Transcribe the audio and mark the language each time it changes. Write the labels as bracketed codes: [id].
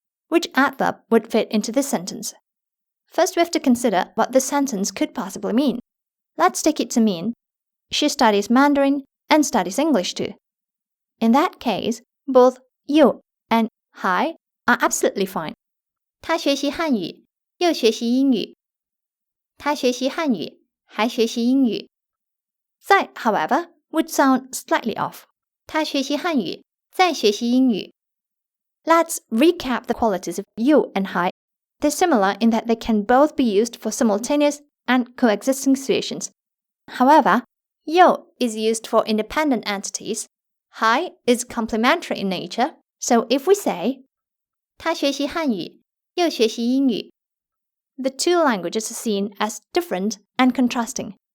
[en] Which adverb would fit into this sentence? First, we have to consider what this sentence could possibly mean. Let's take it to mean, she studies Mandarin and studies English too. In that case, both 又 and 还 are absolutely fine. [zh] 他学习汉语，又学习英语。他学习汉语，还学习英语。 [en] 在, however, would sound slightly off. [zh] 他学习汉语，再学习英语。 [en] Let's recap the qualities of 又 and 还. They're similar in that they can both be used for simultaneous and coexisting situations. However, 又 is used for independent entities. 还 is complementary in nature. So if we say [zh] 他学习汉语，又学习英语, [en] the two languages are seen as different and contrasting.